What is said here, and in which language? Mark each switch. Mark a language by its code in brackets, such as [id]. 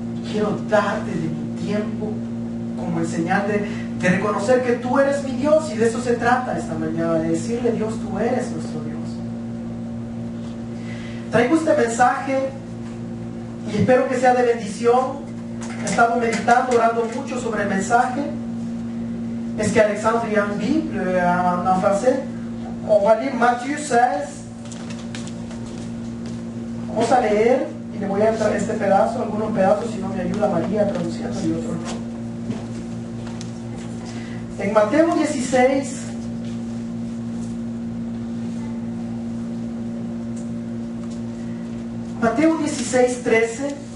[es] Quiero darte de mi tiempo como en señal de reconocer que tú eres mi Dios, y de eso se trata esta mañana, de decirle: Dios, tú eres nuestro Dios. Traigo este mensaje y espero que sea de bendición. He estado meditando, orando mucho sobre el mensaje. [fr] Est-ce qu'Alexandre y une Bible en français? On va lire Matthieu 16. [es] Vamos a leer y le voy a entrar este pedazo, algunos pedazos, si no me ayuda María traduciendo y otros no. En Mateo 16, Mateo 16, 13.